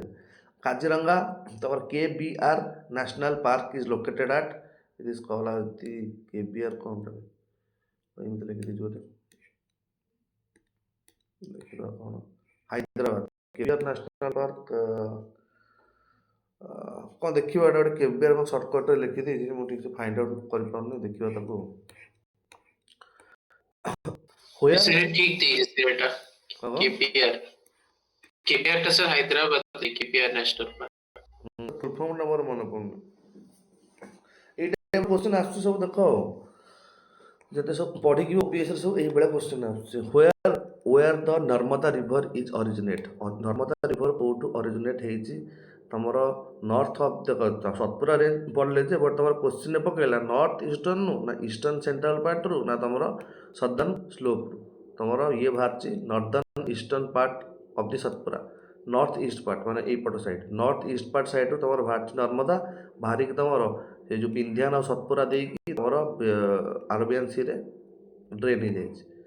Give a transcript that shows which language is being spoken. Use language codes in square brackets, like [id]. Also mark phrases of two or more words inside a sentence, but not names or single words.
[or] କାଜିରଙ୍ଗା ତମର KBR [en] national park is located at, it is called the [or] KBR କ'ଣଟା ଏମିତି ଲେଖିଦେଇଛି ବୋଧେ, ଦେଖିବା କ'ଣ ହାଇଦ୍ରାବାଦ KBR ନ୍ୟାସନାଲ୍ ପାର୍କ କ'ଣ ଦେଖିବା, ଏଇଟା ଗୋଟେ KBR କ'ଣ ସର୍ଟକଟ୍ରେ ଲେଖିଦେଇଛି, ମୁଁ ଠିକ୍ ସେ [en] find out [or] କରିପାରୁନି, ଦେଖିବା ତାକୁ। [hi] KBR सर हैदराबाद KBR नेशनल पार्क। [en] full form [or] ମୋର ମନେ ପଡ଼ୁନି। ଏଇଟା କ୍ୱେଶ୍ଚିନ୍ ଆସୁଛି ସବୁ, ଦେଖ ଯେତେ ସବୁ ପଢ଼ିକି OPSCରେ ସବୁ ଏଇଭଳିଆ କ୍ୱେଶ୍ଚିନ୍ ଆସୁଛି। [en] where the Narmada river is originate. [or] ନର୍ମଦା ରିଭର କେଉଁଠୁ ଅରିଜିନେଟ୍ ହେଇଛି? ତମର [en] north of [or] ଦେଖ ସତପୁରା ରେଞ୍ଜ ପଢ଼ିଲେ ଯେ, ବଟ୍ ତମର କ୍ୱେଶ୍ଚିନ୍ରେ ପକେଇଲା [en] north eastern, [or] ନା [en] eastern central part, [or] ନା ତମର [en] southern slope. [or] ତମର ଇଏ ବାହାରିଛି [en] northern eastern part of the Satpura, north east part [or] ମାନେ ଏଇପଟ ସାଇଡ଼, [en] north east part side [or] ତମର ବାହାରିଛି ନର୍ମଦା, ବାହାରିକି ତମର ସେ ଯେଉଁ ବିନ୍ଧ୍ୟାନ ଆଉ ସତପୁରା ଦେଇକି ତମର ଆରବିଆନ୍ ସିରେ ଡ୍ରେନ୍ ହେଇଯାଇଛି।